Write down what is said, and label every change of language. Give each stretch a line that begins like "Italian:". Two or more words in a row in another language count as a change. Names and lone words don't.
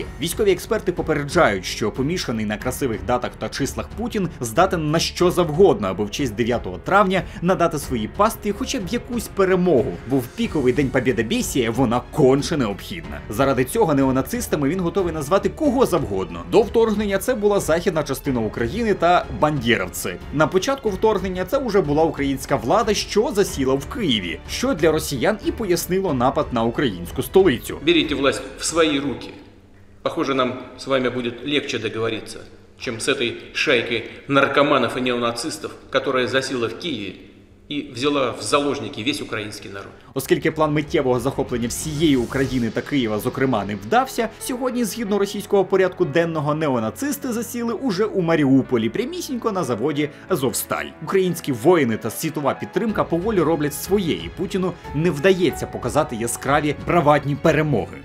Ukrainian: Військові експерти попереджають, що помішаний на красивих датах та числах Путін здатен на що завгодно, аби в честь 9 травня надати своїй пастві хоча б якусь перемогу, бо в піковий день побєдобєсія вона конче необхідна. Заради цього неонацистами він готовий назвати кого завгодно. До вторгнення це була західна частина України та бандєровці. На початку вторгнення це вже була українська влада, що засіла в Києві, що для росіян і пояснило напад на українську столицю.
Russian: Берите власть в свои руки. Похоже, нам с вами будет легче договориться, чем с этой шайкой наркоманов и неонацистов, которая засела в Киеве
Ukrainian: і взяла в заложники весь український народ. Оскільки план миттєвого захоплення всієї України та Києва, зокрема, не вдався, сьогодні, згідно російського порядку денного, неонацисти засіли уже у Маріуполі, прямісінько на заводі «Азовсталь». Українські воїни та світова підтримка поволі роблять своє, і Путіну не вдається показати яскраві бравадні перемоги.